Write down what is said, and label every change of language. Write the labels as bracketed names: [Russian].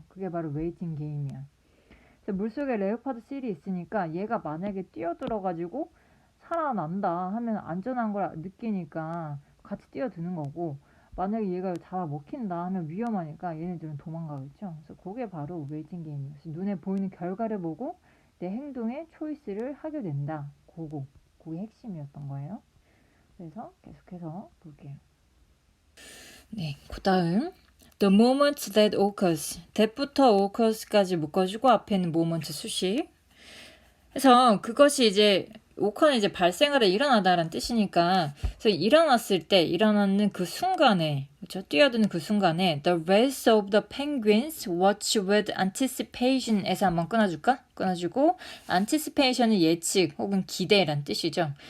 [Korean] 그게 바로 웨이팅 게임이야. 그래서 물속에 레오파드 실이 있으니까 얘가 만약에 뛰어들어가지고 살아난다 하면 안전한 걸 느끼니까 같이 뛰어드는 거고 만약에 얘가 잡아먹힌다 하면 위험하니까 얘네들은 도망가겠죠. 그래서 그게 바로 웨이팅 게임이에요. 눈에 보이는 결과를 보고 내 행동에 초이스를 하게 된다. 그게 핵심이었던 거예요. 그래서 계속해서 볼게요. 네, 그 다음 [English] The moment that occurs. [Korean] that부터 occurs까지 묶어주고 앞에는 moment 수식. 그래서 그것이 이제 오커는 이제 발생하다 일어나다라는 뜻이니까 그래서 일어나는 그 순간에 그렇죠? 뛰어드는 그 순간에 [English] the rest of the penguins watch with anticipation [Korean] 에서 한번 끊어주고 anticipation은 예측 혹은 기대란 뜻이죠.